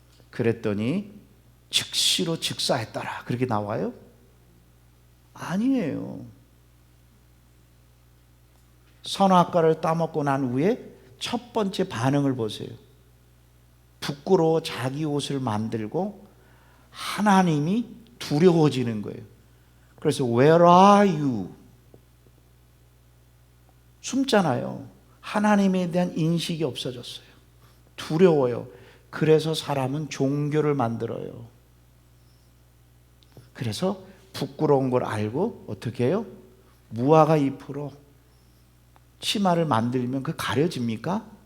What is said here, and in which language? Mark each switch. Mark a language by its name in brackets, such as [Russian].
[Korean] 그랬더니 즉시로 즉사했더라. 그렇게 나와요? 아니에요. 선악과를 따먹고 난 후에 첫 번째 반응을 보세요. 부끄러워 자기 옷을 만들고 하나님이 두려워지는 거예요. 그래서 [English] Where are you? [Korean] 숨잖아요. 하나님에 대한 인식이 없어졌어요. 두려워요. 그래서 사람은 종교를 만들어요. 그래서 부끄러운 걸 알고 어떻게 해요? 무화과 잎으로 치마를 만들면 그 가려집니까?